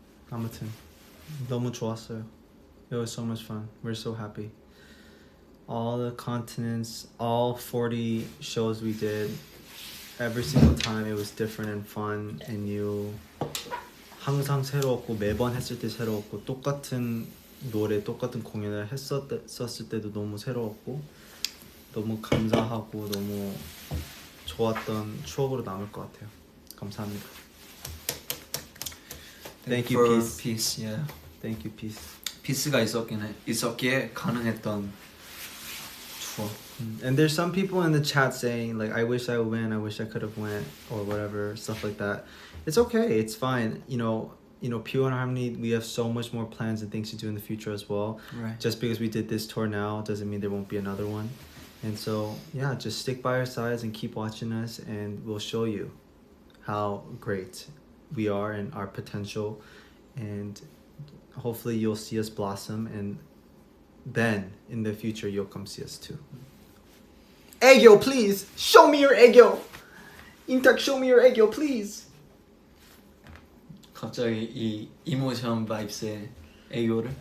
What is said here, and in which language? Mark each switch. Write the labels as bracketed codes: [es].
[ko] 아무튼 너무 좋았어요. [en] It was so much fun. We're so happy. All the continents, all 40 shows we did, every single time it was different and fun and new. [ko] 항상 새로웠고 매번 했을 때 새로웠고 똑같은 노래, 똑같은 공연을 했었을 때도 너무 새로웠고 너무 감사하고 너무 좋았던 추억으로 남을 것 같아요. 감사합니다. [en] Thank you, for peace. peace. Yeah. Thank you, peace. [ko] 피스가 있었기에 가능했던 투어. [en] And there's some people in the chat saying like, I wish I would win, I wish I could have went, or whatever, stuff like that. It's okay, it's fine. You know, Pure and Harmony, we have so much more plans and things to do in the future as well. Right. Just because we did this tour now doesn't mean there won't be another one. And so, yeah, just stick by our sides and keep watching us, and we'll show you how great we are and our potential, and hopefully you'll see us blossom, and then in the future you'll come see us too. Aegyo, please show me your Aegyo. Intak, show me your Aegyo, please. [ko] 갑자기 이 이모션 바이브스의 애교를